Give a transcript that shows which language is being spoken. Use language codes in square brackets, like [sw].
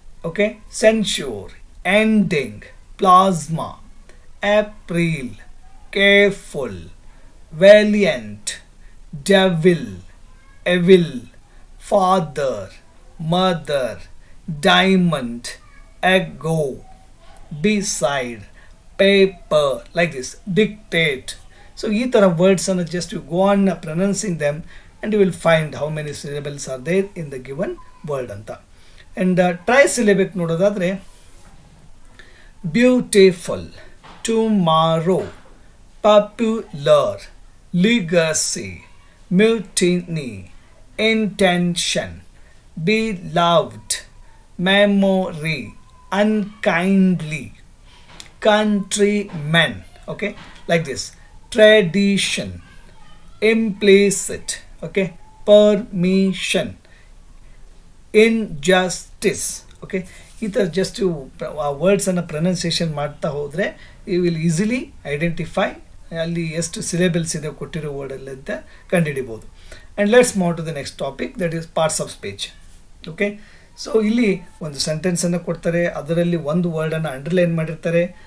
[en] Okay, censure, ending, plasma, April, careful, valiant, devil, evil, father, mother, diamond, ego, beside, paper, like this, dictate. So [kn] ಈ ಥರ ವರ್ಡ್ಸನ್ನು [en] just you go on pronouncing them and you will find how many syllables are there in the given word ಅಂತ. And trisyllabic ನೋಡೋದಾದರೆ beautiful, tomorrow, popular, legacy, mutiny, intention, beloved, memory, unkindly, countrymen. Okay, like this. Tradition, implicit, okay, permission, injustice. [kn] Okay, ಈ ಥರ just you ಆ ವರ್ಡ್ಸನ್ನು pronunciation ಮಾಡ್ತಾ ಹೋದರೆ you will easily identify ಅಲ್ಲಿ ಎಷ್ಟು syllables ಇದೆ ಕೊಟ್ಟಿರೋ ವರ್ಡಲ್ಲಿ ಅಂತ ಕಂಡುಹಿಡಿಬೋದು. [en] And let's move to the next topic, that is parts of speech. Okay, [kn] so ಇಲ್ಲಿ ಒಂದು ಸೆಂಟೆನ್ಸನ್ನು ಕೊಡ್ತಾರೆ, ಅದರಲ್ಲಿ ಒಂದು ವರ್ಡನ್ನು ಅಂಡರ್ಲೈನ್ ಮಾಡಿರ್ತಾರೆ.